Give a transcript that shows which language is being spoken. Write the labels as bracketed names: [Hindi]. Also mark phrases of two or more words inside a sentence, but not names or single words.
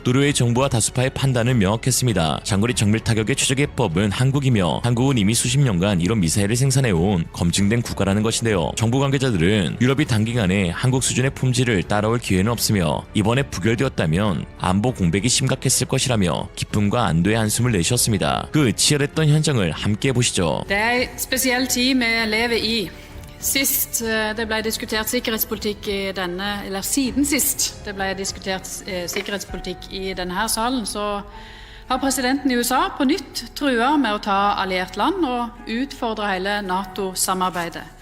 [Korean] 노르웨이 정부와 다수파의 판단은 명확했습니다. 장거리 정밀 타격의 최적 해법은 한국이며 한국은 이미 수십 년간 이런 미사일을 생산해온 검증된 국가라는 것인데요. 정부 관계자들은 유럽이 단기간에 한국 수준의 품질을 따라올 기회는 없으며 이번에 부결되었다면 안보 공백이 심각했을 것이라며 기쁨과 안도의 한숨을 내쉬었습니다. 그 치열했던 현장을 함께 보시죠. [Norwegian] Det er en spesiell tid vi lever i. Sist det ble diskutert sikkerhetspolitikk i denne, eller siden sist det ble diskutert sikkerhetspolitikk i denne her salen, så har presidenten i USA på nytt trua med å ta alliert land og utfordre hele NATO-samarbeidet.